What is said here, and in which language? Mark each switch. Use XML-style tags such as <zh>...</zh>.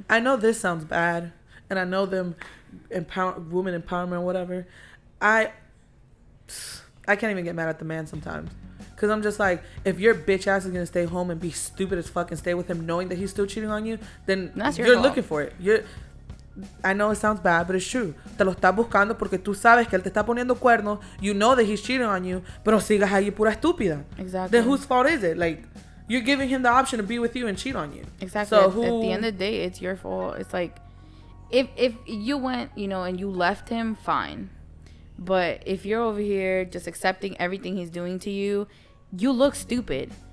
<en>I know this sounds bad, and I know them women empowerment or whatever. I can't even get mad at the man sometimes. Because I'm just like, if your bitch ass is going to stay home and be stupid as fuck and stay with him knowing that he's still cheating on you, then you're looking for it. I know it sounds bad, but it's true.</en> <es>Te lo estás buscando porque tú sabes que él te está poniendo cuernos.</es> <en>You know that he's cheating on you,</en> <es>pero sigas ahí pura estúpida.</es> <en>Exactly. Then whose fault is it? Like, you're giving him the option to be with you and cheat on you. Exactly. So at the end of the day, it's your fault. It's like, if you went, and you left him, fine. But if you're over here just accepting everything he's doing to you, you look stupid.</en>